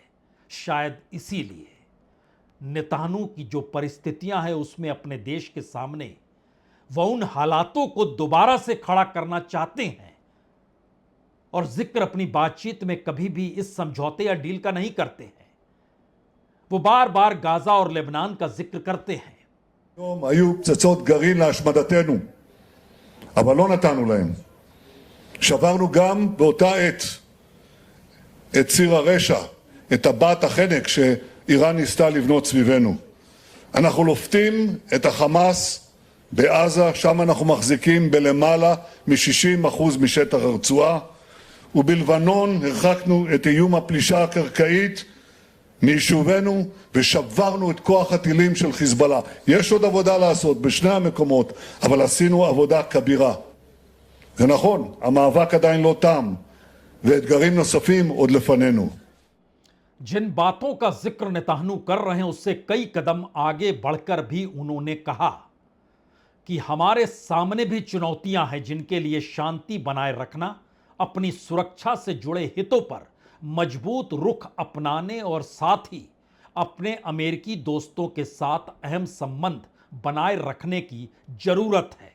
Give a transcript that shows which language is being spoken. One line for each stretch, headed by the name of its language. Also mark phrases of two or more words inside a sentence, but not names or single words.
Hindi: शायद इसीलिए नेतान्याहू की जो परिस्थितियां हैं उसमें अपने देश के सामने वह उन हालातों को दोबारा से खड़ा करना चाहते हैं, और जिक्र अपनी बातचीत में कभी भी इस समझौते या डील का नहीं करते हैं। वो बार बार गाजा और लेबनान का जिक्र करते हैं।
Hebrew: היום היו פצצות גרעין להשמדתנו, אבל לא נתנו להם. שברנו גם באותה עת את ציר הרשע, את טבעת החנק שאיראן ניסתה לבנות סביבנו. אנחנו לופתים את החמאס בעזה, שם אנחנו מחזיקים בלמעלה מ-60% משטח הרצועה, ובלבנון הרחקנו את איום הפלישה הקרקעית מיישובנו ושברנו את כוח הטילים של חיזבאללה. יש עוד עבודה לעשות בשני המקומות, אבל עשינו עבודה כבירה. זה נכון, המאבק עדיין לא תם, ואתגרים נוספים עוד לפנינו.
Hindi: जिन बातों का जिक्र नेतान्याहू कर रहे हैं उससे कई कदम आगे बढ़कर भी उन्होंने कहा कि हमारे सामने भी चुनौतियां हैं जिनके लिए शांति बनाए रखना, अपनी सुरक्षा से जुड़े हितों पर मजबूत रुख अपनाने और साथ ही अपने अमेरिकी दोस्तों के साथ अहम संबंध बनाए रखने की जरूरत है।